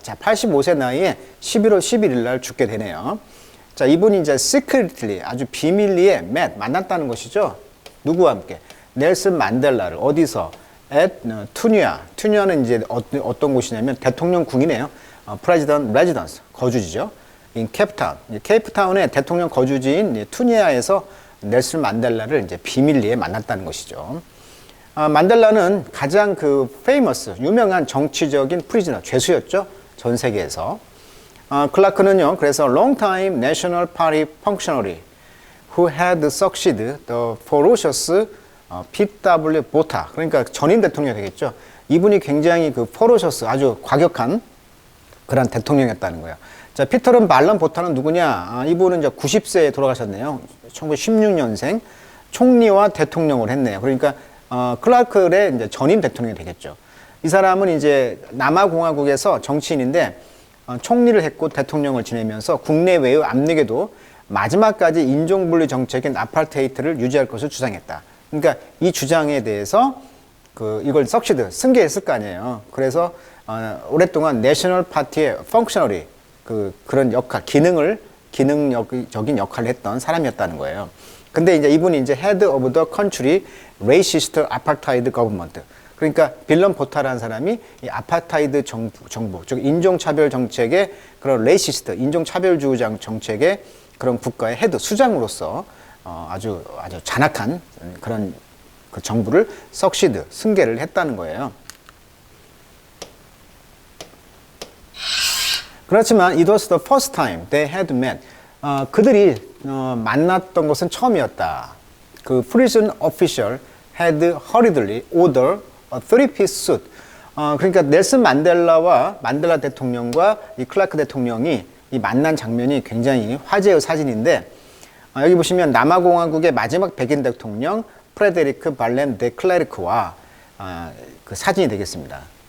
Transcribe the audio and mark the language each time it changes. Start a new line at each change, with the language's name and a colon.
Korean: 자, 85세 나이에 11월 11일 날 죽게 되네요. 자, 이분이 이제 secretly 아주 비밀리에 만났다는 것이죠. 누구와 함께? 넬슨 만델라를 어디서? at 투니아. 투니아는 이제 어떤 곳이냐면 대통령궁이네요.
English: President Residence
Korean: 거주지죠.
English: in 케이프타운.
Korean: 케이프타운의 대통령 거주지인 투니아에서 넬슨 만델라를 이제 비밀리에 만났다는 것이죠. 만델라는 가장 유명한 정치적인 프리즈너, 죄수였죠. 전 세계에서. 클라크는요, 그래서
English: long time national party functionary who had succeeded the ferocious P.W.
Korean: 보타. 그러니까 전임 대통령이 되겠죠. 이분이 굉장히 ferocious, 아주 과격한 그런 대통령이었다는 거예요. 자, 피터른 발런 보타는 누구냐? 이분은 이제 90세에 돌아가셨네요. 1916년생. 총리와 대통령을 했네요. 그러니까 클라크의 이제 전임 대통령이 되겠죠. 이 사람은 이제 남아공화국에서 정치인인데 총리를 했고 대통령을 지내면서 국내외의 압력에도 마지막까지 인종분리 정책인 아파르테이트를 유지할 것을 주장했다. 그러니까 이 주장에 대해서 이걸 승계했을 거 아니에요. 그래서 오랫동안 내셔널 파티의 펑셔너리 그런 역할, 기능적인 역할을 했던 사람이었다는 거예요. 근데 이제 이분이 이제
English: Head of the Country Racist Apartheid Government.
Korean: 그러니까 빌런 보타라는 사람이 이 아파타이드 정부, 즉 인종차별 정책의 그런 레이시스트, 인종차별주의 정책의 그런 국가의 헤드, 수장으로서 아주 잔악한 그런 정부를 승계를 했다는 거예요. 그렇지만
English: it was the first time they had met.
Korean: 그들이 만났던 것은 처음이었다.
English: prison official had hurriedly ordered a three-piece suit.
Korean: 그러니까 넬슨 만델라 대통령과 이 클라크 대통령이 이 만난 장면이 굉장히 화제의 사진인데 여기 보시면 남아공화국의 마지막 백인 대통령 프레데리크 발렘 데 클레르크와 그 사진이 되겠습니다.